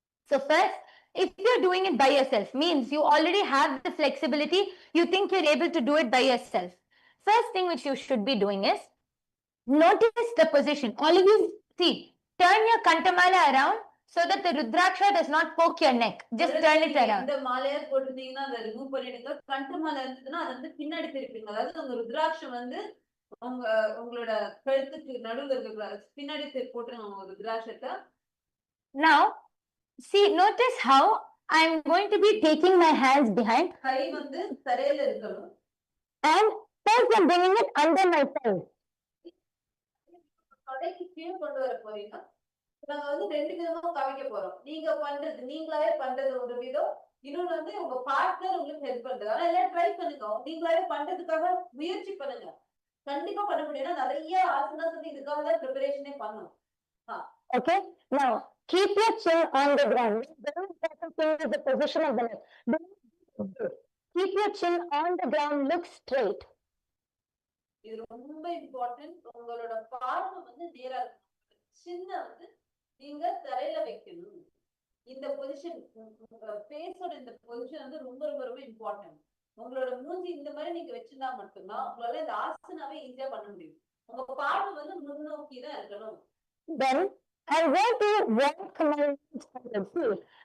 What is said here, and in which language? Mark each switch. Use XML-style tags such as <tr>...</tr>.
<en>So first, if you're doing it by yourself, means you already have the flexibility, you think you're able to do it by yourself. First thing which you should be doing is, notice the position. All of you, see, turn your Kantamala around so that the Rudraksha does not poke your neck. Just turn it around.</en> <ta>இந்த மாலையா போட்டுட்டீங்கன்னா அதை remove பண்ணிடுங்க. கண்டமால இருந்ததுன்னா அது வந்து பின்னாடி திருப்பிங்க. அதாவது உங்க ருத்ராட்சம் வந்து உங்களோட கழுத்துக்கு நடுவுல இருக்க பின்னாடி போட்டுருங்க உங்க ருத்ராட்சத்தை.</ta> <en>Now, see, notice how I'm going to be taking my hands behind.</en> <ta>கை வந்து தரையில இருக்கணும்.</ta> <en>And first I'm bringing it under my tongue.</en> <ta>கடைக்கு கீழே கொண்டு வர போறீங்க. நாங்க வந்து ரெண்டு விதமா காமிக்க போறோம். நீங்க பண்றது நீங்களாவே பண்றது ஒரு விதம், இன்னொன்று வந்து உங்க பார்ட்னர் உங்களுக்கு ஹெல்ப் பண்றது. ஆனா எல்லாம் ட்ரை பண்ணுங்க. நீங்களாவே பண்றதுக்காக முயற்சி பண்ணுங்க. கண்டிப்பா பண்ண முடியும். நிறைய ஆசனாஸ் வந்து இதுக்காக தான் ப்ரிப்பரேஷனே பண்ணணும்.</ta> <en>Okay, now keep your chin on the ground. Very important thing is the position of the neck. Keep your chin on the ground, look straight.</en> <ta>இது ரொம்ப இம்பார்ட்டன்ட். உங்களோட பார்வை வந்து நேரா சின்ன வந்து நீங்க தரையில வைக்கணும். இந்த பொசிஷன் ஃபேஸோட இந்த பொசிஷன் வந்து ரொம்ப ரொம்ப ரொம்ப இம்பார்ட்டன்ட். உங்களோட மூஞ்சி இந்த மாதிரி நீங்க வச்சிருந்தா மட்டும்தான் உங்களால இந்த ஆசனாவே ஈஸியா பண்ண முடியும். உங்க பார்வை வந்து முன்னோக்கி தான் இருக்கணும்.</ta> <en>Then I want to walk my feet.</en>